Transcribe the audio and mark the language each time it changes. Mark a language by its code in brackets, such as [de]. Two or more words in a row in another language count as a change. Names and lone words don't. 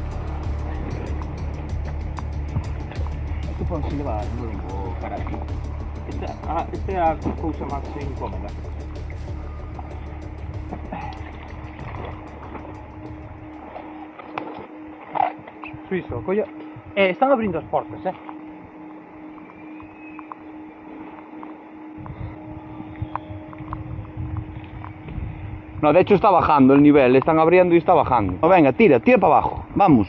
[gl] Isto pode levar o carallo. Esta é a cousa máis incómoda. Suizo, colla. Están abrindo as portas, [es] No, de hecho está bajando el nivel, están abriendo y está bajando. No, venga, tira para abajo, vamos.